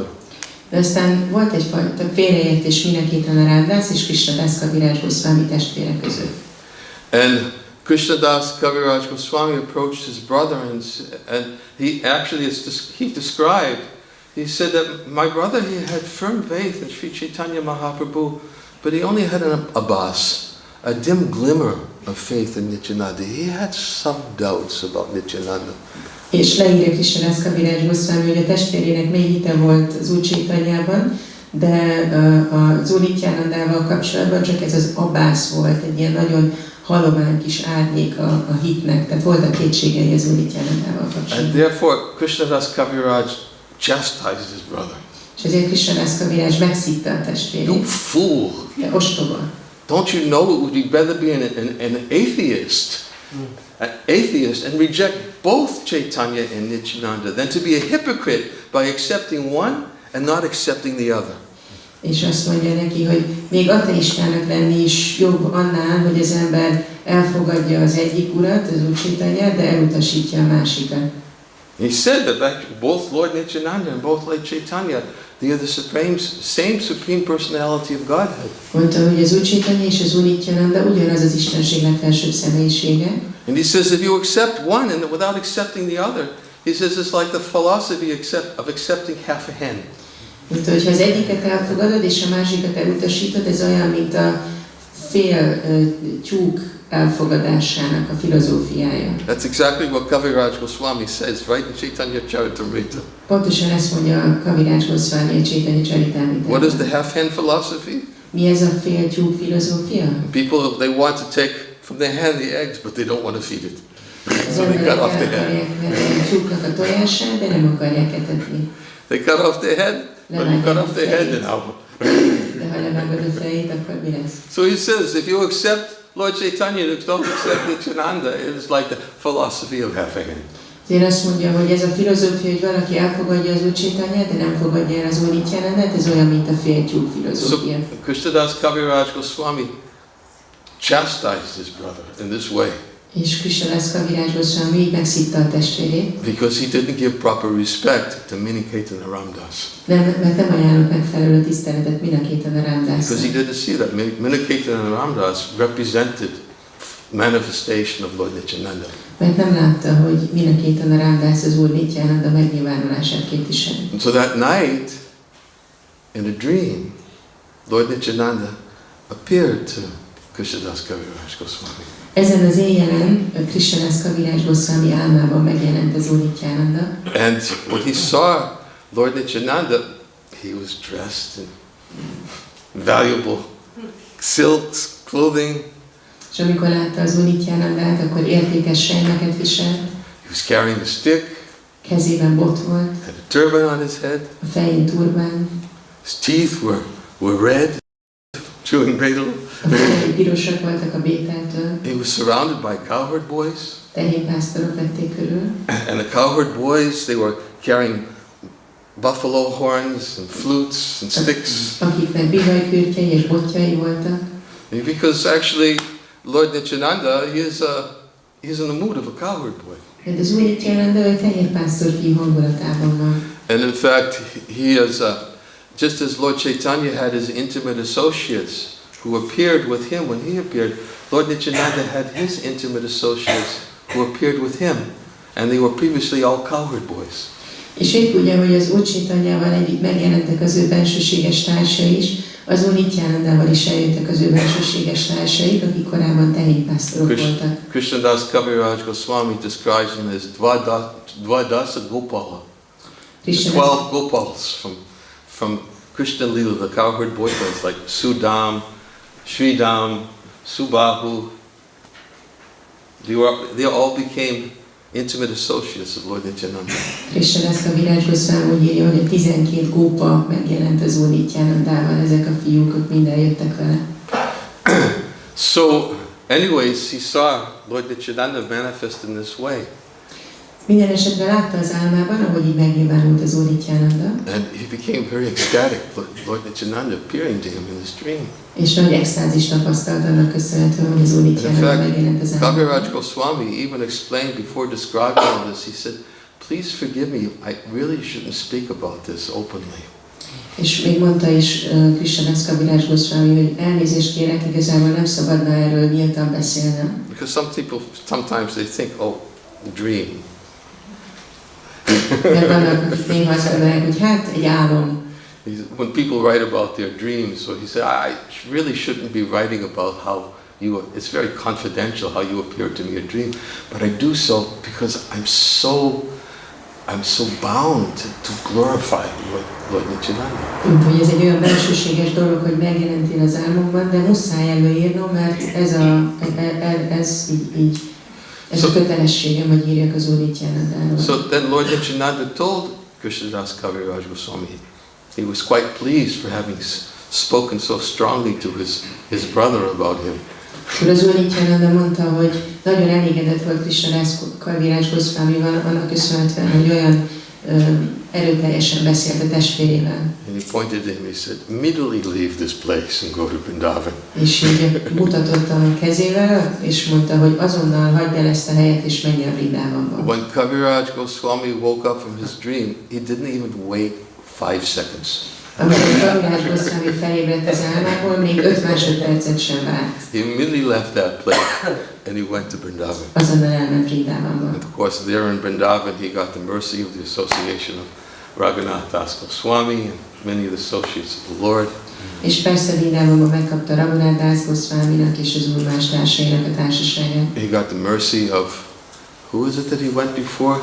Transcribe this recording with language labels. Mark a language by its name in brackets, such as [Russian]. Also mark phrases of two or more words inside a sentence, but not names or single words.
[Hungarian] De aztán volt egyfajta félreértés Minaketana Ramdas és Krishnadas Kaviraj Goswami testvére között. [English] And Krishnadas Kaviraj Goswami approached his brother and he actually he described, he said that my brother, he had firm faith in Sri Chaitanya Mahaprabhu, but he only had an abas, a dim glimmer of faith in Nityananda. He had some doubts about Nityananda. [Hungarian] És leírja Krishnadas Kaviraj Goswami, hogy a testvérének mély hite volt az Úr Chaitanyában, de az Úr Nityanandával kapcsolatban csak ez az abász volt, egy ilyen nagyon halomány kis árnyék a hitnek, tehát voltak kétségei az Úr Nityanandával kapcsolatban. [English] And therefore Krishnadas Kaviraj chastised his brother. [Hungarian] És ezért Krishnadas Kaviraj megszitta a testvérét. [English] You fool! [Hungarian] Te ostoba! [English] Don't you know it would be better be an atheist? An atheist and reject both Chaitanya and Nityananda than to be a hypocrite by accepting one and not accepting the other. [Hungarian] És azt mondja neki, hogy még ateistának lenni is jobb annál, hogy az ember elfogadja az egyik urat, az Úr Chaitanyát, de elutasítja a másikat. [English] He said that both Lord Nityananda and both Lord Chaitanya, they are the same supreme personality of Godhead. [Hungarian] Mondta, hogy az Úr Chaitanya és az Úr Nityananda ugyanaz az Istenség legfelsőbb személyisége. [English] And he says if you accept one and without accepting the other, he says it's like the philosophy of accepting half a hen. [Hungarian] Mondta, hogy ha az egyiket elfogadod és a másikat elutasítod, ez olyan, mint a fél tyúk elfogadásának a filozófiája. [English] That's exactly what Kaviraj Goswami says, right in Chaitanya Charitamrita. [Hungarian] Pontosan ezt mondja a Kaviraj Goswami a Chaitanya Charitamritában. [English] What is the half-hen philosophy? [Hungarian] Mi ez a fél tyúk filozófia? [English] People, they want to take from the hen the eggs, but they don't want to feed it. So they cut off the head. [Hungarian] Tyúknak a tojását, de nem akarják etetni. [English] They cut off the head, but you cut off the head, then how? [Hungarian] De ha levágod a fejét, akkor mi lesz? [English] So he says, if you accept Lord Chaitanya, you don't accept Nityananda, it is like the philosophy of half a hen. [Hungarian] Ezért azt mondja, hogy ez a filozófia, hogy valaki elfogadja az Úr Chaitanyát, de nem fogadja el az Úr Nityanandát, ez olyan, mint a fél tyúk filozófia. [English] So Krishnadas Kaviraj Goswami chastised his brother in this way. [Hungarian] És Krishnadas Kaviraj Goswami így megszitta a testvérét. [English] Because he didn't give proper respect to Miniketan Ramdas. [Hungarian] Mert nem ajánlott megfelelő tiszteletet Miniketan Ramdasnak. [English] Because he didn't see that Miniketan Ramdas represented manifestation of Lord Nityananda. [Hungarian] Mert nem látta, hogy Miniketan Ramdas az Úr Nityananda megnyilvánulását képviseli. [English] And so that night, in a dream, Lord Nityananda appeared to Krishnadas Kaviraj Goswami. [Hungarian] Ezen az éjjelen Krishnadas Kaviraj Goswami álmában megjelent az Úr Nityananda. [English] And when he saw Lord Nityananda, he was dressed in valuable silks, clothing. [Hungarian] És amikor látta az Úr Nityanandát, akkor értékes sejmeket viselt. [English] He was carrying a stick. [Hungarian] Kezében bot volt. [English] Had a turban on his head. [Hungarian] A fején turbán. [English] His teeth were red, chewing betel. [Hungarian] A fején pirosak voltak a bételtől. [English] He was surrounded by cowherd boys. [Hungarian] Tehénpásztorok vették körül. [English] And the cowherd boys, they were carrying buffalo horns and flutes and sticks. [Hungarian] Akiknek bihajkürtjei és botjai voltak. [English] Because actually, Lord Nityananda, he's in the mood of a cowherd boy. [Hungarian] Mert az Úr Nityananda egy tehénpásztor fiú hangulatában van. [English] And in fact, he is, just as Lord Chaitanya had his intimate associates who appeared with him when he appeared, Lord Nityananda had his intimate associates who appeared with him, and they were previously all cowherd boys. [Hungarian] És épp úgy, hogy az Úr Chaitanyával együtt megjelentek az ő bensőséges társai is, az Úr Nityanandával is eljöttek az ő bensőséges társaik, akik korábban tehénpásztorok voltak. [English] Krishnadas Kaviraj Goswami describes them as [Sanskrit] Dvadasa Gopala. [English] The 12 Gopals from [Sanskrit] Krishna Lila, [English] the cowherd boyfriends like Sudam, Sridam, Subahu. They all became intimate associates of Lord Nityananda. [Hungarian] Krishnadas Kaviraj Goswami úgy írja, hogy a 12 gópa megjelent az Úr Nityanandával, ezek a fiúk, ők mind eljöttek vele. [English] So, anyways, he saw Lord Nityananda manifest in this way. [Hungarian] Minden esetre látta az álmában, ahogy így megnyilvánult az Úr Nityananda. [English] And he became very ecstatic, Lord Nityananda appearing to him in this dream. [Hungarian] És nagy extázis tapasztalt annak köszönhetően, hogy az Úr Nityananda megjelent az álmában. [English] Kaviraj Goswami even explained before describing all this, he said, please forgive me, I really shouldn't speak about this openly. [Hungarian] És még mondta is Krishnadas Kaviraj Goswami, hogy elnézést kérek, igazából nem szabadna erről nyíltan beszélnem. [English] Because some people, sometimes they think, oh, dream. [Hungarian] Mert vannak, akik néha azt gondolják, hogy hát egy álom. [English] When people write about their dreams, so he said, I really shouldn't be writing about how it's very confidential how you appear to me in a dream, but I do so because I'm so bound to glorify Lord Nityananda. [Hungarian] Hogy ez egy olyan belsőséges dolog, hogy megjelentél az álmomban, de muszáj előírnom, mert ez a kötelességem, hogy írjak az Úr Nityanandáról. [English] So then Lord Nityananda told Krishnadas Kaviraj Goswami, he was quite pleased for having spoken so strongly to his brother about him. [Hungarian] Az Úr Nityananda mondta, hogy nagyon elégedett volt Krishnadas Kaviraj Goswamival, annak köszönhetően, hogy olyan erőteljesen beszélt a testvérével. [English] And he pointed to him, he said, immediately leave this place and go to Vrindavan. [Hungarian] És így mutatott a kezével, és mondta, hogy azonnal hagyd el ezt a helyet, és menj el Vrindavanba. [English] When Kaviraj Goswami woke up from his dream, he didn't even wait 5 seconds. [Hungarian] Amikor Kaviraj Goswami felébredt az álmából, még 5 másodpercet sem várt. [English] He immediately left that place and he went to Vrindavan. [Hungarian] Azonnal elment Vrindavanba. [English] And of course, there in Vrindavan, he got the mercy of the association of Raghunath Das Goswami and many of the associates of the Lord. [Hungarian] És persze Vrindavanban megkapta Raghunath Das Goswaminak és az Úr más társainak a társaságát. [English] He got the mercy of, who is it that he went before?